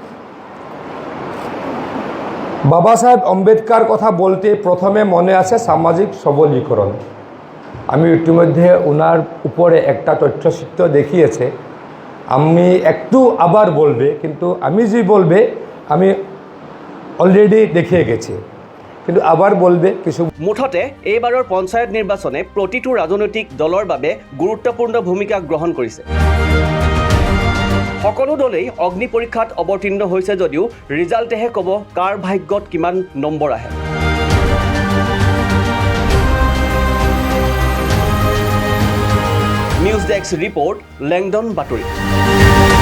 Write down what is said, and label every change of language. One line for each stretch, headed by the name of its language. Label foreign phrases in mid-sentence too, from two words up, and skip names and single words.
Bangla: বাবা সাহেব আম্বেদকার কথা বলতে প্রথমে মনে আছে সামাজিক সবলীকরণ আমি ইতিমধ্যে ওনার উপরে একটা তথ্যচিত্র দেখিয়েছে আমি একটু আবার বলবে কিন্তু আমি যে বলবে আমি অলরেডি দেখিয়ে গেছি কিন্তু আবার বলবে কিছু
Assamese: মুঠতে এইবাৰৰ পঞ্চায়ত নিৰ্বাচনে প্ৰতিটো ৰাজনৈতিক দলৰ বাবে গুৰুত্বপূৰ্ণ ভূমিকা গ্ৰহণ কৰিছে সকলো দলেই অগ্নি পৰীক্ষাত অৱতীৰ্ণ হৈছে যদিও ৰিজাল্টেহে ক'ব কাৰ ভাগ্যত কিমান নম্বৰ আহে নিউজ ডেস্ক ৰিপৰ্ট লেংডন বাতৰি